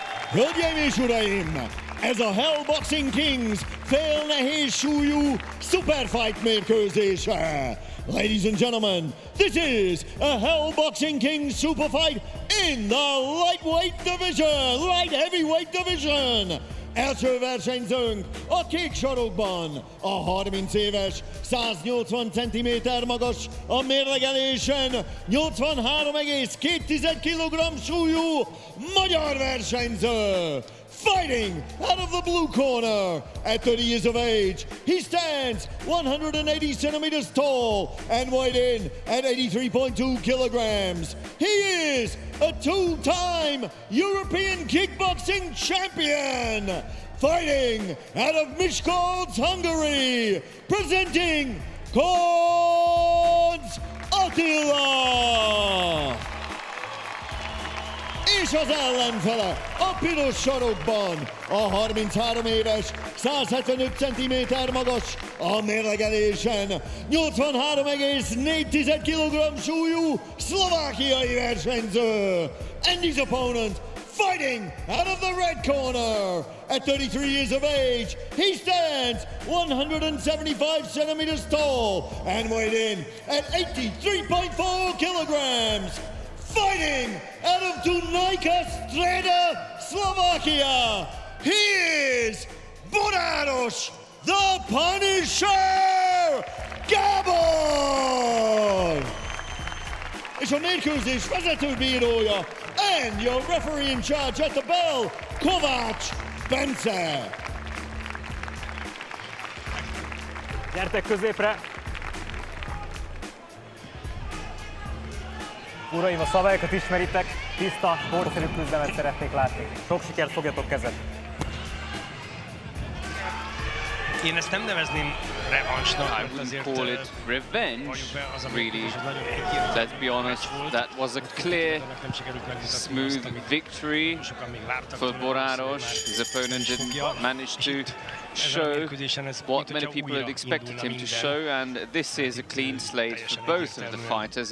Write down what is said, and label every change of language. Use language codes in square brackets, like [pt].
[hu] Hölgyeim és uraim, ez a Hell Boxing Kings fél nehéz súlyú superfight mérkőzése. [en] Ladies and gentlemen, this is a Hell Boxing Kings superfight in the lightweight division, light heavyweight division. [hu] Első versenyzőnk a kék sarokban, a 30 éves, 180 cm magas, a mérlegelésen 83,2 kg súlyú magyar versenyző. [en] Fighting out of the blue corner, at 30 years of age, he stands 180 centimeters tall and weighed in at 83.2 kilograms. He is a two-time European kickboxing champion, fighting out of Miskolc, Hungary, presenting Koncz Attila! [hu] És az ellenfele a piros sarokban, a 33 éves, 175 cm magas, a mérlegelésen 83,4 kg súlyú szlovákiai versenyző. [en] And his opponent fighting out of the red corner. At 33 years of age, he stands 175 centimeters tall and weighed in at 83.4 kilograms. Fighting out of Dunajka Streda, Slovakia, he is Boráros the Punisher Gábor! [hu] És a mérkőzés vezetőbírója [en] and your referee in charge at the bell, Kovács Bence. [hu] Gyertek középre! Uraim, a szabályokat ismeritek, tiszta, sportszerű küzdelmet szeretnék látni. Sok sikert, fogjatok kezet! Én ezt nem nevezném revansnak, [en] I wouldn't call it revenge, really. Let's be honest, that was a clear, smooth victory for Boráros. His opponent didn't manage to show what many people had expected him to show, and this is a clean slate for both of the fighters.